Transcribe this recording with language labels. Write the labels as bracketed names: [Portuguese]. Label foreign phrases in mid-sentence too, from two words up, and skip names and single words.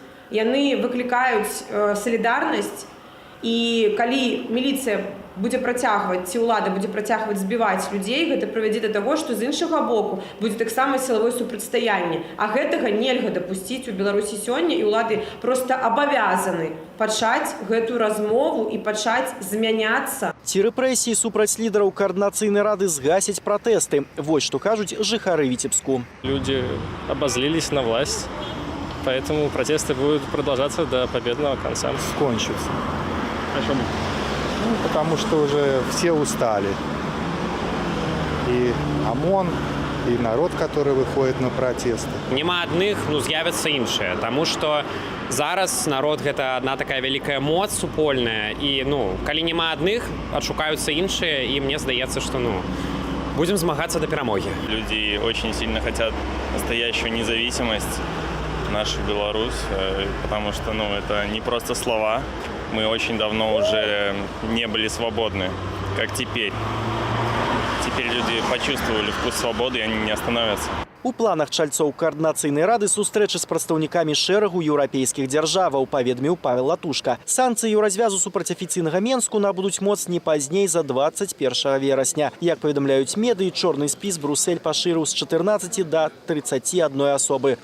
[Belarusian] Яны выклікаюць салідарнасць. І калі міліцыя будзе працягваць, ці ўлада будзе працягваць збіваць людзей, гэта прывядзе да таго, што з іншага боку будзе таксама сілавое супрацьстаянне. А гэтага нельга дапусціць у Беларусі сёння, і ўлады проста абавязаны пачаць гэту размову і пачаць змяняцца. Ці рэпрэсіі супраць лідараў каардынацыйнай рады згасяць пратэсты. Вось што кажуць жыхары Віцебску. [Russian] Люди обозлились на власть, поэтому протесты будут продолжаться до победного конца. Кончатся. Потому что уже все устали. И ОМОН, и народ, который выходит на протесты. [Belarusian] Нема адных, з'явяцца іншыя. Таму што зараз народ гэта одна такая вялікая моц супольная. І, калі нема адных, адшукаюцца іншыя, і мне здаецца, што, будем змагацца до перамоги. [Russian] Люди очень сильно хотят настоящую независимость нашу Беларусь, потому что, это не просто слова. Мы очень давно уже не были свободны, как теперь. Теперь люди почувствовали вкус свободы, и они не остановятся. [Belarusian] У планах чальцоў координацыйнай рады сустрэчы з прадстаўнікамі шэрагу еўрапейскіх дзяржаваў, паведаміў Павел Латушка. Санкцыі ў развязу супраць афіцыйнага Менску набудуць моц не пазней за 21 верасня. Як паведамляюць медыі, чорны спіс Бруссель пашырыў з 14 до 31 асобы.